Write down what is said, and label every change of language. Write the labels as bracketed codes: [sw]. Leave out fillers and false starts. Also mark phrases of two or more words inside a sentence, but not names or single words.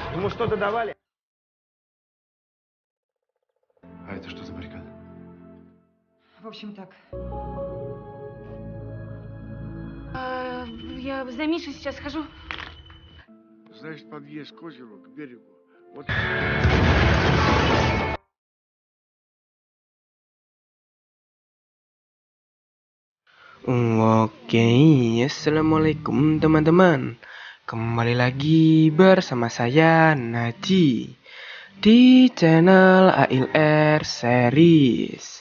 [ru] Ему что-то давали? А это что за баррикада? В общем, так. Я за Мишей сейчас схожу. Значит, подъезд к озеру, к берегу. Вот. [id] Oke, assalamualaikum teman-teman. Kembali lagi bersama saya Naji di channel AILR Series.